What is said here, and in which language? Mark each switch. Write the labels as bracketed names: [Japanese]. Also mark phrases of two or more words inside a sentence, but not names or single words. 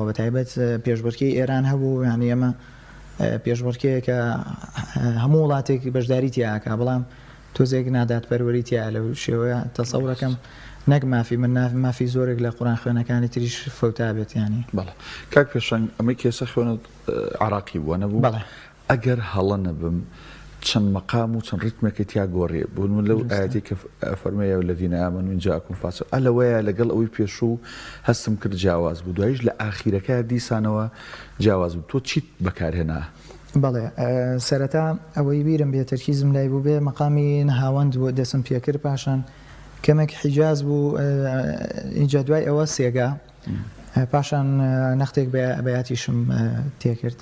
[Central Kurdish] بەتایبەت پێشبڕکێی ئێران هەبوو، یعنی ئێمە پێشبڕکەیەکە هەموو وڵاتێک بەشداری تیاکە، بەڵام تۆزێک نادات پەروەری تیا لەو شێوەیە تەسەوڕەکەم نەک مافی من مافی زۆرێک لە قورئان خوێنەکانی تریش فەوتا بێت. ینی بەڵێ کاک پێشەنگ ئەمەی کێسە خوێنت عراقی بووە نەبوو؟ بەڵێ. ئەگەر هەڵە نەبم چەند مەقام و چەند ڕیتمێکی تیا گۆڕێ بوون لەو ئاەتی کە فەرمەیە [Arabic] الذین آمنوا إن جاءكم فاسق [Central Kurdish] ئەلەوەیە لەگەڵ ئەوەی پێشوو هەستم کرد جیاواز بوو، دوایش لە ئاخیرەکە دیسانەوە جیاواز بوو. تۆ چیت بەکارهێنا؟ بەڵێ سەرەتا ئەوەی بیرم بێ تەرکیزم لای بوو بێ مەقامی نەهاوەند بۆ دەسم پێکرد، پاشان کەمێک حیجاز بوو اینجا دوای ئەوە سێگا، پاشان نەختێک بەیاتیشم تێکرد.